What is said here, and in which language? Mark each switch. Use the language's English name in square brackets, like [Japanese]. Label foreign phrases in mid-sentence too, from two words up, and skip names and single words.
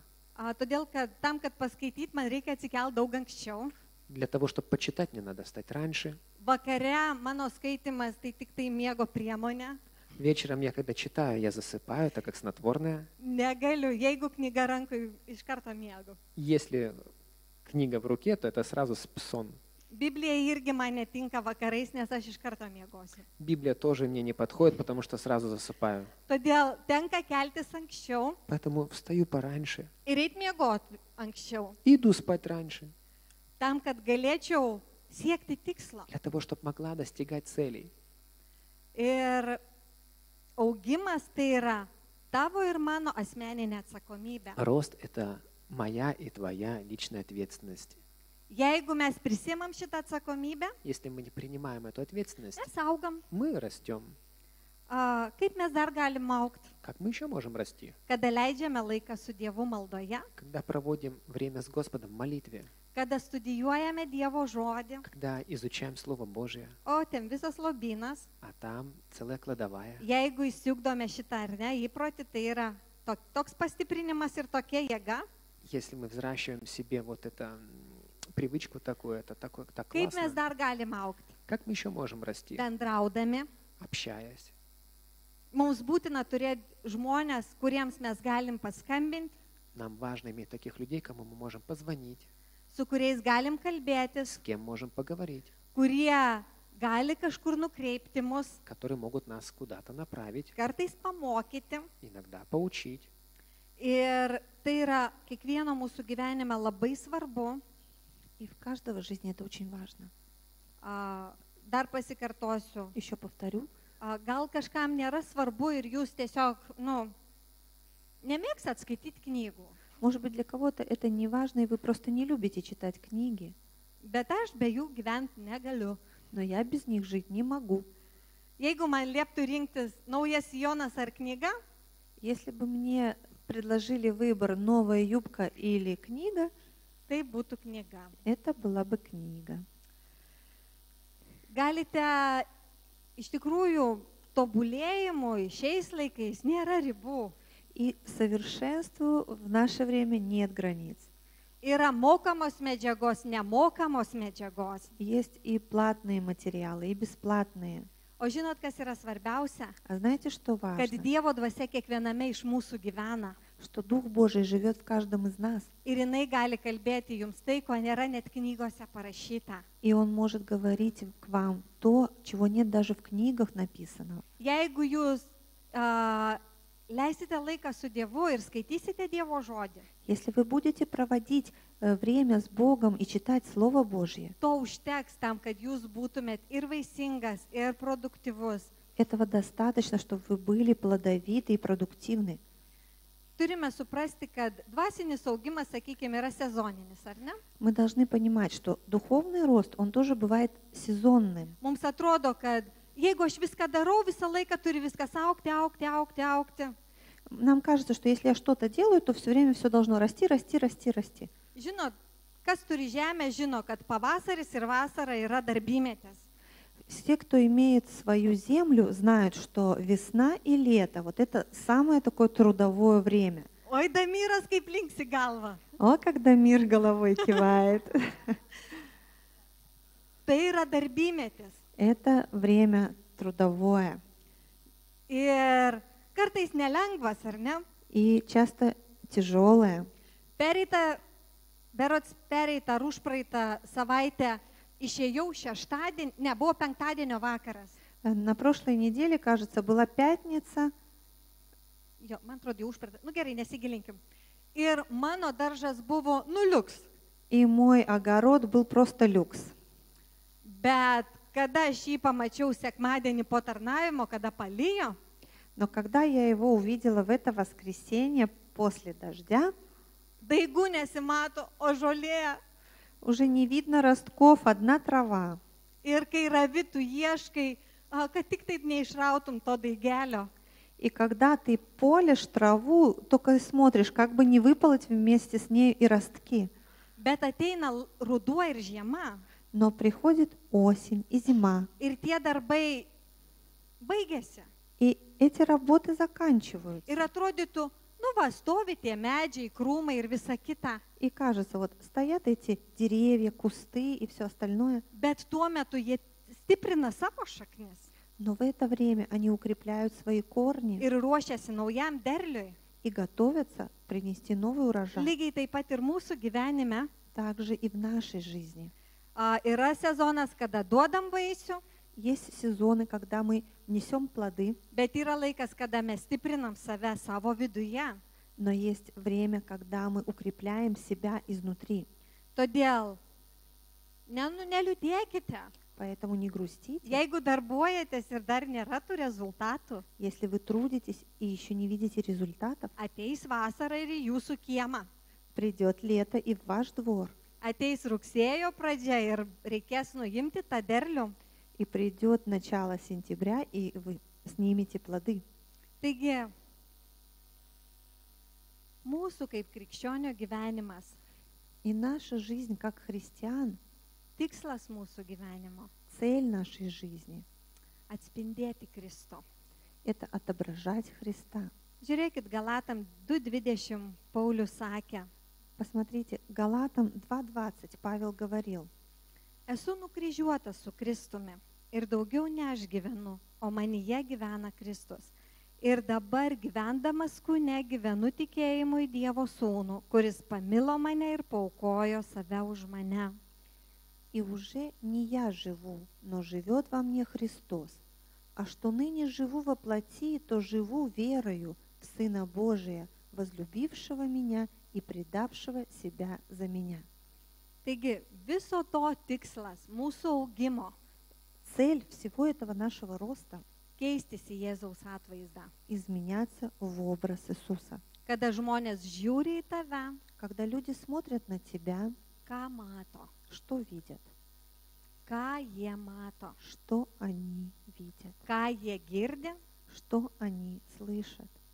[Lithuanian] todėl kad tam, kad paskaityti, man reikia atsikelti daug anksčiau. [Russian] Для того, чтобы почитать, мне надо встать раньше. [Lithuanian] Vakare mano skaitimas tai tik tai miego priemonė. [Russian] Вечером я, когда читаю, я засыпаю, так как снотворное. [Lithuanian] Negaliu, jeigu knyga rankai iš karto miegu. [Russian] Если книга в руке, то это сразу сон. [Lithuanian] Biblija irgi man netinka vakarais, nes aš iš karto miegosiu. [Russian] Библия тоже мне не подходит, потому что сразу засыпаю. [Lithuanian] Todėl tenka keltis anksčiau [Russian] Поэтому встаю пораньше. [Lithuanian] ir eit miegoti anksčiau, [Russian] И иду спать раньше. [Lithuanian] tam, kad galėčiau siekti tikslo. [Russian] Для того, чтобы могла достигать целей. [Lithuanian] Ir augimas tai yra tavo ir mano asmeninė atsakomybė. [Russian] Рост – это моя и твоя личная ответственность. [Lithuanian] Jeigu mes prisimam šitą atsakomybę, [Russian] Если мы не принимаем эту ответственность, [Lithuanian] mes augam. [Russian] мы rастем. [Lithuanian] Kaip mes dar galim augti? [Russian] Как мы еще можем расти? [Lithuanian] Kada leidžiame laiką su Dievu maldoje, [Russian] Когда проводим время с Господом в молитве, [Lithuanian] kada studijuojame Dievo žodį, [Russian] когда изучаем Слово Божие, [Lithuanian] o ten visas lobynas. [Russian] а там целая кладовая. [Lithuanian] Jeigu įsiugdome šitą ar ne įprotį, tai yra toks pastiprinimas ir tokia jėga. [Russian] Если мы взращиваем в себе вот эту привычку такую, это так [Lithuanian] Kaip mes [Russian] классно. [Lithuanian] dar galim augti? [Russian] Как мы еще можем расти? [Lithuanian] Bendraudami. [Russian] Общаясь. [Lithuanian] Mums būtina turėti žmonės, kuriems mes galim paskambinti, [Russian] Нам важно иметь таких людей, кому мы можем позвонить, [Lithuanian] su kuriais galim kalbėtis, [Russian] с кем можем поговорить, [Lithuanian] kurie gali kažkur nukreipti mus, [Russian] которые могут нас куда-то направить, [Lithuanian] kartais pamokyti. [Russian] иногда поучить. [Lithuanian] Ir tai yra kiekvieno mūsų gyvenime labai svarbu. [Russian] И в каждого жизни это очень важно. [Lithuanian] Dar pasikartosiu. [Russian] Еще повторю, [Lithuanian] Gal kažkam nėra svarbu ir jūs tiesiog, nemėgstat skaityti knygų. [Russian] может быть, для кого-то это не важно, и вы просто не любите читать книги, [Lithuanian] Bet aš be jų gyventi negaliu. [Russian] но я без них жить не могу. [Lithuanian] Jeigu man lieptų rinktis naujas sijonas ar knyga, [Russian] Если бы мне предложили выбор новая юбка или книга, [Lithuanian] tai būtų knyga. [Russian] это была бы книга. [Lithuanian] Galite iš tikrųjų tobulėjimui šiais laikais nėra ribų. [Russian] И совершенству в наше время нет границ. [Lithuanian] Yra mokamos medžiagos, nemokamos medžiagos. [Russian] Есть и платные материалы, и бесплатные. [Lithuanian] O žinot, kas yra svarbiausia? [Russian] А знаете, что [Lithuanian] Kad [Russian] важно? [Lithuanian] Dievo dvasia kiekviename iš mūsų gyvena. [Russian] Что Дух Божий живет в каждом из нас. [Lithuanian] Ir jinai gali kalbėti jums tai, ko nėra net knygose parašyta. [Russian] И Он может говорить к вам то, чего нет даже в книгах написано. [Lithuanian] Jeigu jūs leisite laiką su Dievu ir skaitysite Dievo žodį, [Russian] Если вы будете проводить время с Богом и читать Слово Божье, [Lithuanian] to užteks tam, kad jūs būtumėt ir vaisingas, ir produktyvus. [Russian] этого достаточно, чтобы вы были плодовиты и продуктивны. [Lithuanian] Turime suprasti, kad dvasinis augimas, sakykime, yra sezoninis, ar ne? [Russian] Мы должны понимать, что духовный рост, он тоже бывает сезонным. [Lithuanian] Mums atrodo, kad jeigu aš viską darau, visą laiką turi viskas augti, augti, augti, augti. [Russian] Нам кажется, что если я что-то делаю, то все время все должно расти, расти, расти, расти. [Lithuanian] Žinot, kas turi žemę, žino, kad pavasaris ir vasara yra darbymetis. [Russian] Все, кто имеет свою землю, знают, что весна и лето, вот это самое такое трудовое время. [Lithuanian] Oi, Damiras kaip linksi galva. [Russian] О, когда мир головой кивает. [Lithuanian] tai yra darbymetis. [Russian] Это время трудовое. [Lithuanian] Ir kartais nelengvas, ar ne? [Russian] И часто тяжелое. [Lithuanian] Berods pereitą ar užpraeitą savaitę išėjau šeštadienį, nebuvo penktadienio vakaras. [Russian] На прошлой неделе, кажется, была пятница. [Lithuanian] Jo, man atrodo, jau užpraeitą. Nu gerai, nesigilinkim. Ir mano daržas buvo nuliuks. [Russian] И мой огород был просто люкс. [Lithuanian] Bet kada aš jį pamačiau sekmadienį po tarnavimo, kada palijo, [Russian] Но когда я его увидела в это воскресенье после дождя, [Lithuanian] daigų nesimato, o žolė. [Russian] уже не видно ростков, одна трава. [Lithuanian] Ir kai ravi tu ieškai, kad tik taip neišrautum to daigelio. [Russian] И когда ты полешь траву, только и смотришь, как бы не выпалоть вместе с ней и ростки. [Lithuanian] Bet ateina ruduo ir žiema. [Russian] Но приходит осень и зима, [Lithuanian] Ir tie darbai baigėsi. [Russian] и эти работы заканчиваются. [Lithuanian] Ir atrodytų, nu va, stovi tie medžiai, krūmai ir visa kita. [Russian] И кажется, вот стоят эти деревья, кусты и все остальное, [Lithuanian] Bet tuo metu jie stiprina savo šaknis [Russian] но в это время они укрепляют свои корни [Lithuanian] ir ruošiasi naujam derliui. [Russian] и готовятся принести новый урожай. [Lithuanian] Lygiai taip pat ir mūsų gyvenime [Russian] Также и в нашей жизни. [Lithuanian] yra sezonas, kada duodam vaisių, [Russian] Есть сезоны, когда мы несем плоды, [Lithuanian] bet yra laikas, kada mes stiprinam save savo viduje. [Russian] но есть время, когда мы укрепляем себя изнутри. [Lithuanian] Todėl neliūdėkite. [Russian] Поэтому не грустите, [Lithuanian] Jeigu darbuojatės ir dar nėra tų rezultatų, [Russian] если вы трудитесь и еще не видите результатов. [Lithuanian] ateis vasara ir į jūsų kiemą. [Russian] Придет лето и в ваш двор, [Lithuanian] Ateis rugsėjo pradžia ir reikės nuimti tą derlių. [Russian] и придет начало сентября, и вы снимете плоды. [Lithuanian] Taigi, mūsų kaip krikščionio gyvenimas, [Russian] И наша жизнь как христиан, [Lithuanian] tikslas mūsų gyvenimo [Russian] цель нашей жизни - [Lithuanian] atspindėti Kristų. – [Russian] это отображать Христа. [Lithuanian] Žiūrėkit, Galatam 2:20 Paulius sakė, [Russian] Посмотрите, Галатам 2:20 Павел говорил: [Lithuanian] esu nukryžiuotas su Kristumi ir daugiau ne aš gyvenu, o manyje gyvena Kristus. Ir dabar gyvendamas kūne gyvenu tikėjimu į Dievo Sūnų, kuris pamilo mane ir paaukojo save už mane. [Russian] «И уже не я живу, но живет во мне Христос. А что ныне живу во плоти, то живу верою в Сына Божия, возлюбившего меня и предавшего себя за меня». [Lithuanian] Taigi viso to tikslas mūsų augimo [Russian] Цель всего этого нашего роста - [Lithuanian] keistis į Jėzaus atvaizdą. – [Russian] изменяться в образ Иисуса. [Lithuanian] Kada žmonės žiūri į tave, [Russian] Когда люди смотрят на тебя, [Lithuanian] ką mato, [Russian] что видят? [Lithuanian] ką jie mato, [Russian] Что они видят? [Lithuanian] ką jie girdi, [Russian] Что они слышат?